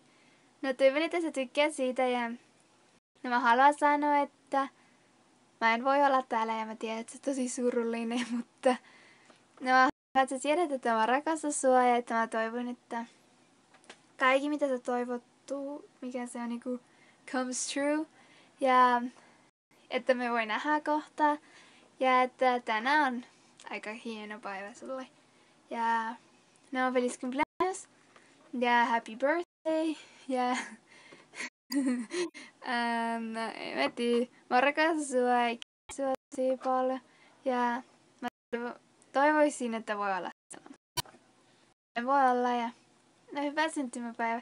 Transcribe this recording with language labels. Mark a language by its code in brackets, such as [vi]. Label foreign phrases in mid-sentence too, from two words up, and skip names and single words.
[fi] No toivon, että sä tykkää siitä ja no mä haluan sanoa, että mä en voi olla täällä ja mä tiedän, että sä tosi surullinen, mutta no mä haluan, että sä tiedät, että mä rakastan sua ja että mä toivon, että kaikki mitä sä toivottuu, mikä se on niinku [en] comes true [fi] ja että me voi nähdä kohta ja että tänään on aika hieno päivä sulle. Ja no, [es] feliz cumpleaños. [en] Ja happy birthday. [fi] Ja no, en tiedä. Mä rakastan sua ja sua tosi paljon. Ja mä toivoisin, että voi olla sellainen. Voi olla ja no, hyvää syntymäpäivä.